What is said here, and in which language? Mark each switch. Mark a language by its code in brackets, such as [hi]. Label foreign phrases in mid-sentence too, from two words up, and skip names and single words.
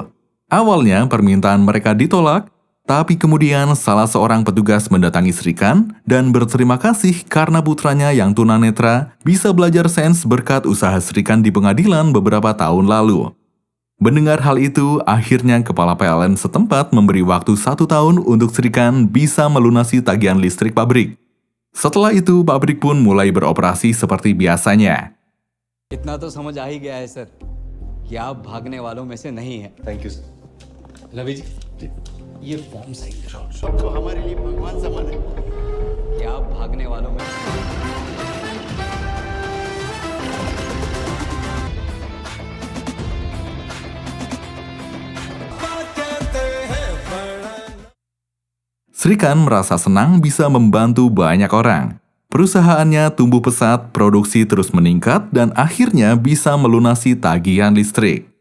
[id] Awalnya permintaan mereka ditolak, tapi kemudian salah seorang petugas mendatangi Srikan dan berterima kasih karena putranya yang tunanetra bisa belajar sains berkat usaha Srikan di pengadilan beberapa tahun lalu. Mendengar hal itu, akhirnya kepala PLN setempat memberi waktu 1 tahun untuk Srikan bisa melunasi tagihan listrik pabrik. Setelah itu, pabrik pun mulai beroperasi seperti biasanya. [hi] इतना तो समझ आ ही गया है सर कि आप भागने वालों में से नहीं है। [en] thank you sir. [hi] रवि जी ये फॉर्म सही कराओ तो हमारे लिए भगवान समान है। कि आप भागने वालों में से नहीं हैं। [id] Srikan merasa senang bisa membantu banyak orang. Perusahaannya tumbuh pesat, produksi terus meningkat, dan akhirnya bisa melunasi tagihan listrik.